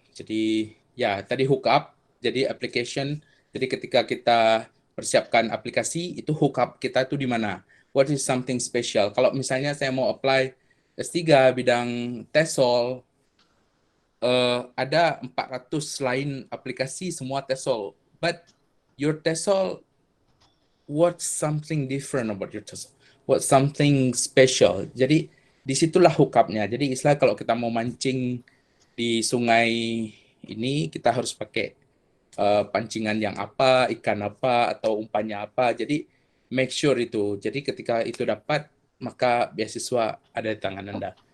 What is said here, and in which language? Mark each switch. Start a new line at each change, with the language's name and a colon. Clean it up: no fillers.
Indonesian: Jadi ya tadi hook up, jadi application. Jadi ketika kita persiapkan aplikasi itu hook up kita itu di mana?
English: What is something special?
Indonesian: Kalau misalnya saya mau apply S3 bidang TESOL, ada 400 lain aplikasi semua TESOL.
English: But your TESOL, what's something different about your TESOL? What's something special?
Indonesian: Jadi disitulah hook up-nya. Jadi istilah kalau kita mau mancing di sungai ini kita harus pakai pancingan yang apa, ikan apa, atau umpannya apa. Jadi make sure itu. Jadi ketika itu dapat, maka beasiswa ada di tangan Anda.